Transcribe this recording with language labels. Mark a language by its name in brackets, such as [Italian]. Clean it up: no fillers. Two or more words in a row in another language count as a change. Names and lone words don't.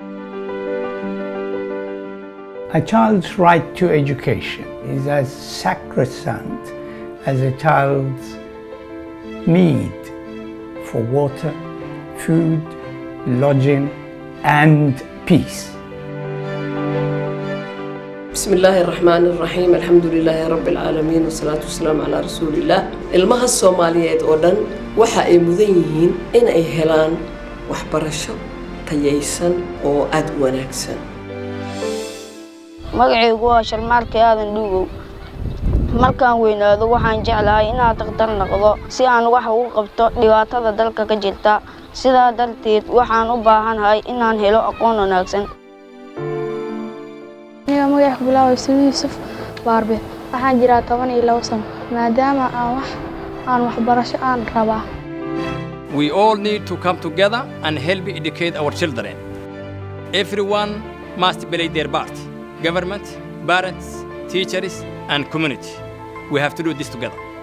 [English] A child's right to education is as sacrosanct as a child's need for water, food, lodging, and peace. [Arabic] بسم الله الرحمن الرحيم الحمد لله رب العالمين والصلاة والسلام على رسول الله. [Somali] ilmaha Soomaaliyeed oo dhan waxa ay mudan yihiin in ay helaan waxbarasho tayaysan oo aad u wanaagsan. magacaygu waa Sharmaarka aadan dhuugow. markaan weynaado waxaan jeclahay inaan dhaqtar noqdo si aan wax ugu qabto dhibaatada dalka ka jirta. sidaa darteed waxaan u baahanahay inaan helo aqoon wanaagsan. magac bilaaw Yuusuf Barbe waxaan jiraa 12 sano maadaama aan waxbarasho aan rabaa. [English] We all need to come together and help educate our children. Everyone must play their part. Government, parents, teachers, and community. We have to do this together.